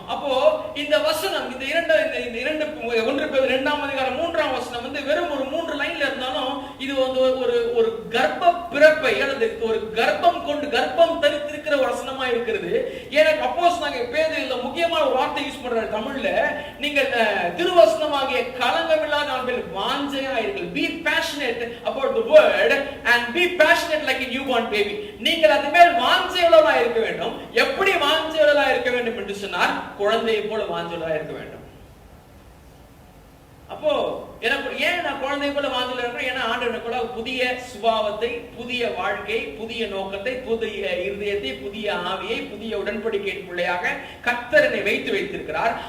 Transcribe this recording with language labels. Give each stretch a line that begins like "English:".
Tamil: அப்போ இந்த வசனம் இந்த இரண்டு 1 பேதுரு 2ஆம் அதிகாரம் 3ஆம் வசனம் வந்து வெறும் ஒரு 3 லைன்ல இருந்தாலும் இது வந்து ஒரு கர்ப்ப பிறப்பை அல்லது ஒரு கர்ப்பம் கொண்டு கர்ப்பம் தரித்திருக்கிற வசனமா இருக்கிறது. எனக்கு அப்போஸ்தலனாகிய பேதுரு இதுல முக்கியமான ஒரு வார்த்தை யூஸ் பண்றாரு தமிழ்ல. நீங்கள் திருவசனமாகிய களங்கமில்லாத நாள்கள் வாஞ்சையா இருங்கள்.
English: Be passionate about the word and be passionate like a newborn baby.
Tamil: நீங்கள் அது மேல் வாஞ்சையுள்ளவரா இருக்க வேண்டும். எப்படி வாஞ்சையுள்ளவரா இருக்க வேண்டும் என்று சொன்னால், குழந்தையை போல வாஞ்சையுள்ளவரா இருக்க வேண்டும். அப்போ எனக்கு ஏன் நான் குழந்தை போல வாஞ்சையுள்ளவரா இருக்கேன்? ஏன்னா ஆண்டவர் கூட புதிய சுபாவத்தை, புதிய வாழ்க்கை, புதிய நோக்கத்தை, புதிய இருதயத்தை, புதிய ஆவியை, புதிய உடன்படிக்கையின் பிள்ளையாக கர்த்தர் என்னை வைத்திருக்கிறார்.